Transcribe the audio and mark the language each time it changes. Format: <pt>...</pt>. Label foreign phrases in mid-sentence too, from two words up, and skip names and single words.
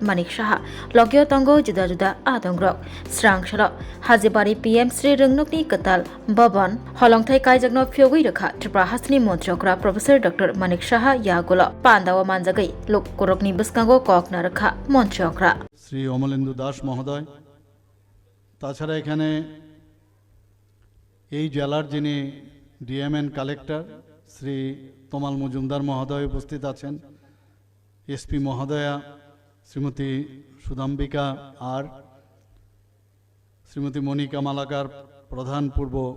<trp>Manik Shaha Logyo Tongo Juda Juda Adongrok Srangshalo Hazibari PM Sri Rungnokni Katal Babon Holongthai Kaijagno Fiogoi Rakha Tripura Hasni Montreogra Professor Dr. Manik Shaha Yagulo Pandawa Manjagai Luk Korokni Buskango Kokna Rakha Montreogra</trp> <bn>শ্রী অমলেন্দু দাস মহোদয়, তাছাড়া এখানে এই জেলার যিনি ডিএমএন কালেক্টর শ্রী তমাল মজুমদার মহোদয় উপস্থিত আছেন, এসপি মহোদয়া শ্রীমতী সুদাম্বিকা আর শ্রীমতী মনিকা মালাকার প্রধান পূর্ব</bn>